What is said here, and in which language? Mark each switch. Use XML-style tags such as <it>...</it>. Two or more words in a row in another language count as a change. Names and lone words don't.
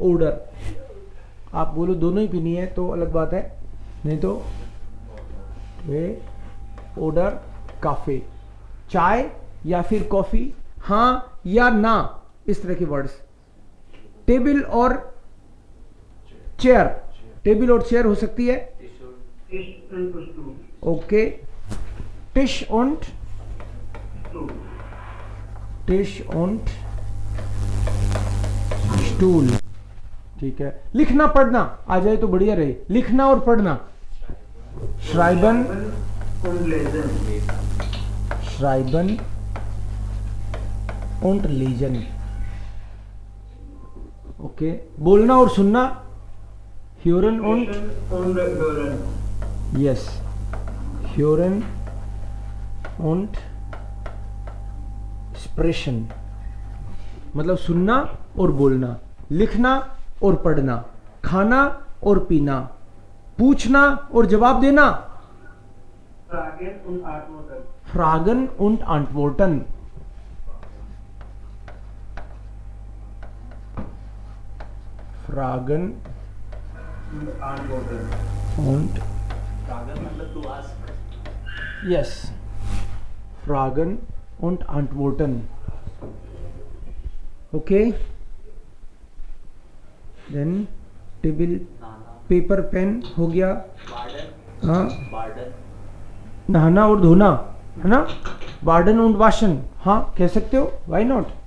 <hi>ऑर्डर आप बोलो दोनों ही पीनी है तो अलग बात है, नहीं तो वे ऑर्डर काफे, चाय या फिर कॉफी, हाँ या ना, इस तरह के वर्ड्स। टेबल और चेयर, टेबल और चेयर हो सकती है।</hi> <de>Tisch und Stuhl. ओके, Tisch und Stuhl. Tisch und Stuhl,</de> <hi>ठीक है। लिखना पढ़ना आ जाए तो बढ़िया रहे, लिखना और पढ़ना।</hi> <de>श्राइबन Und lesen. schreiben und lesen,</de> <hi>ओके। बोलना और सुनना,</hi> <de>hören und, Sprechen und hören. यस, hören und sprechen,</de> <hi>मतलब सुनना और बोलना, लिखना और पढ़ना, खाना और पीना, पूछना और जवाब देना।</hi> <de>Fragen und antworten. Fragen und antworten, Fragen Und antworten. und,</de> <hi>Fragen मतलब</hi> <en>to ask. yes,</en> <de>Fragen und antworten,</de> <en>okay। then टेबल, Nana.</en> <hi>पेपर, पेन हो गया। Warden. हाँ, Warden. नहाना और धोना है ना,</hi> <de>baden und waschen,</de> <hi>हाँ कह सकते हो,</hi> <en>why not.</en>